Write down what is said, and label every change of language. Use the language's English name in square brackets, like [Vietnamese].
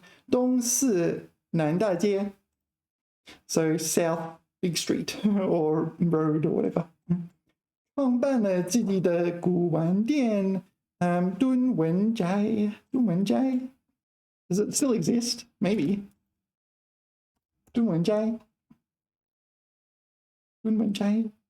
[English] 东四南大街 So South Big Street or road or whatever. [Chinese] 创办了自己的古玩店，敦文斋。 [English] 敦文斋 ，Does it still exist? Maybe. [Chinese] 敦文斋，敦文斋。